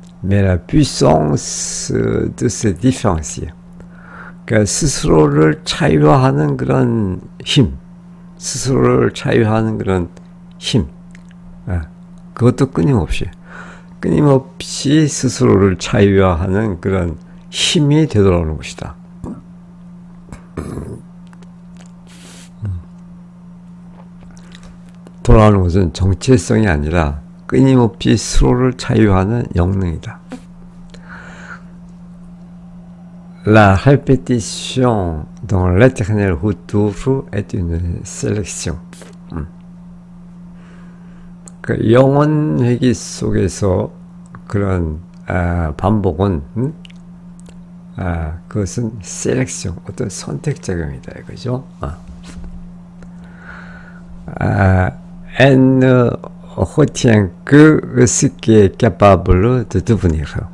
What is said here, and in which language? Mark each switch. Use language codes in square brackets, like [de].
[fr] Mais la puissance de se différencier. [ko] 그러니까 스스로를 차이화하는 그런 힘, 스스로를 차이화하는 그런 힘, 그것도 끊임없이 스스로를 차이화하는 그런 힘이 되돌아오는 것이다. 돌아오는 것은 정체성이 아니라 끊임없이 스스로를 차이화하는 영능이다. [fr] La répétition dans l'éternel retour est une sélection. [ko] 그 영혼 회귀 속에서 그런 반복은 그것은 셀렉션, 어떤 선택작용이다, 이거죠. [fr] Elle ne retient que ce qui est capable de devenir.